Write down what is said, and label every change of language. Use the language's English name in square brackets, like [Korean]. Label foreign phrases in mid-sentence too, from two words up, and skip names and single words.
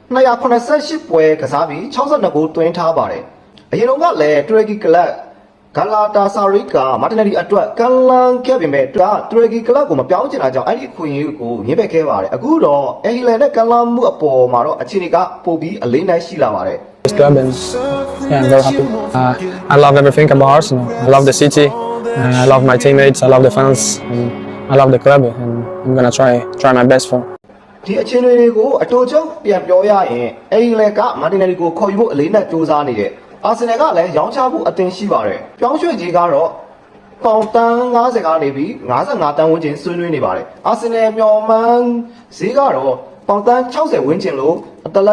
[Burmese] 288 ပွဲကစားပြီး62ဂိုးသွင်းထားပါတယ်။အရင်ကလည်းတူရကီကလပ်ဂလာတာဆာရီကမာတင်နယ်လီအတွက်ကလန်ခဲ့ပေမဲ့တူရကီကလပ်ကိုမပြောင်းချင်တာကြောင့်အဲ့ဒီအခွင့်အရေးကိုညှိပယ်ခဲ့ပါတယ်။အခုတော့အဟီလန်နဲ့ကလန်မှုအပေါ်မှာတော့အခြေအနေကပိုပြီးအလေးနိုင်ရှိလာပါတယ်။ [English] This club and yeah, I'm very happy. I love everything about Arsenal. I love the city. I love my teammates. I love the fans. And I love the club. And I'm gonna try my best for. [Burmese] ဒီအခြေအနေတွေကိုအတူချုပ်ပြန်ပြောရရင်အဟီလယ်ကမာတင်နယ်လီကိုခေါ်ယူဖို့အလေးနဲ့စူးစမ်းနေတယ်။အာဆင်နယ်ကလည်းရောင်းချဖို့အသင့်ရှိပါတယ်။ပြောင်းရွှေ့ကြီးကတော့ပေါင်တန်း50ကနေပြီး55တန်းဝန်းကျင်ဆွေးနွေးနေပါတယ်။အာဆင်နယ်မျှော်မှန်းဈေးကတော့ပေါင်တန်း60ဝန်းကျင်လို့အတလက်